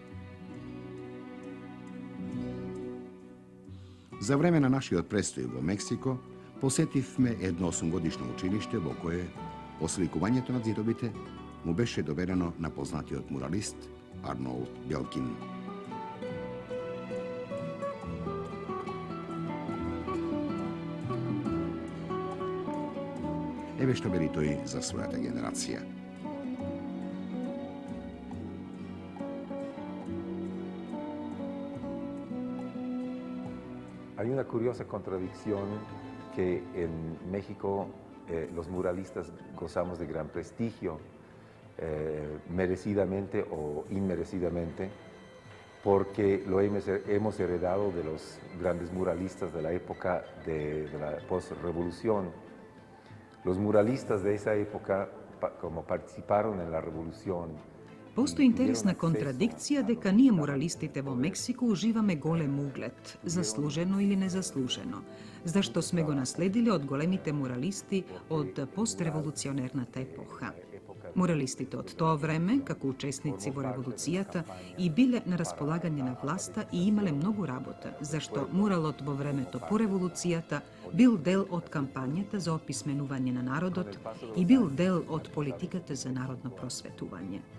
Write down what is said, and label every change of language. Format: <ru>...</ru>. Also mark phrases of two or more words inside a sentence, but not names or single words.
<mk>За време на нашиот престој во Мексико, посетивме едно 8-годишно училиште во кое осликувањето на ѕидовите му беше доверено на познатиот муралист Арнолд Белкин. Еве што вели тој за својата генерација.</mk> <es>Hay una curiosa contradicción que en México los muralistas gozamos de gran prestigio, merecidamente o inmerecidamente, porque lo hemos heredado de los grandes muralistas de la época de la post-revolución. Los muralistas de esa época, como participaron en la revolución,</es> <mk>Постои интересна контрадикција дека ние муралистите во Мексико уживаме голем углед, заслужено или незаслужено, зашто сме го наследиле од големите муралисти од постреволуционерната епоха. Муралистите од тоа време, како учесници во револуцијата, и биле на располагање на власта и имале многу работа, зашто муралот во времето по револуцијата бил дел од кампањата за описменување на народот и бил дел од политиката за народно просветување.</mk>